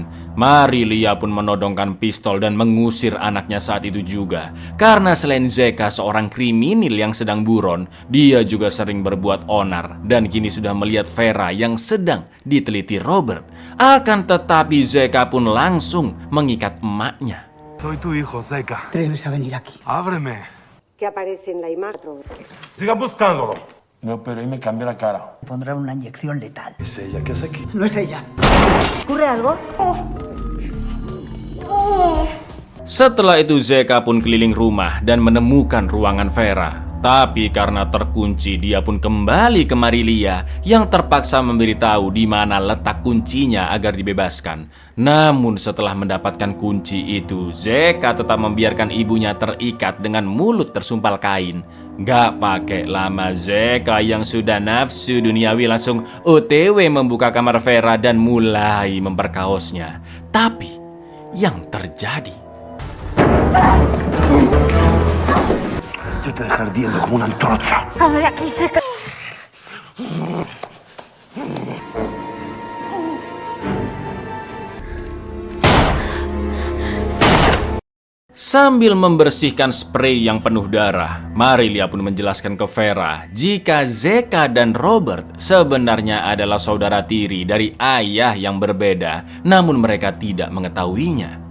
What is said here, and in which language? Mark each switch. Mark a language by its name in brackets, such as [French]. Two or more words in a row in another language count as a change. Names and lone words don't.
[Indonesian] Marilia pun menodongkan pistol dan mengusir anaknya saat itu juga. Karena selain Zeka seorang kriminal yang sedang buron, dia juga sering berbuat onar dan kini sudah melihat Vera yang sedang diteliti Robert. Akan tetapi Zeka pun langsung mengikat emaknya. [Spanish] Soy tu hijo, Zeka. ¿Atreves a venir aquí? Ábreme. Que aparece en la imagen. Sigan buscándolo. No, pero ahí me cambió la cara. Pondrán una inyección letal. ¿Es ella? ¿Qué hace aquí? No es ella. ¿Ocurre algo? [Indonesian] Setelah itu Zeka pun keliling rumah dan menemukan ruangan Vera. Tapi karena terkunci, dia pun kembali ke Marilia yang terpaksa memberitahu di mana letak kuncinya agar dibebaskan. Namun setelah mendapatkan kunci itu, Zeka tetap membiarkan ibunya terikat dengan mulut tersumpal kain. Gak pakai lama Zeka yang sudah nafsu duniawi langsung OTW membuka kamar Vera dan mulai memperkaosnya. Tapi yang terjadi, [Spanish] Yo te dejaré ardiendo como una antorcha. ¡Sal de aquí, Zeka! [Indonesian] sambil membersihkan spray yang penuh darah, Marilia pun menjelaskan ke Vera jika Zeka dan Robert sebenarnya adalah saudara tiri dari ayah yang berbeda, namun mereka tidak mengetahuinya.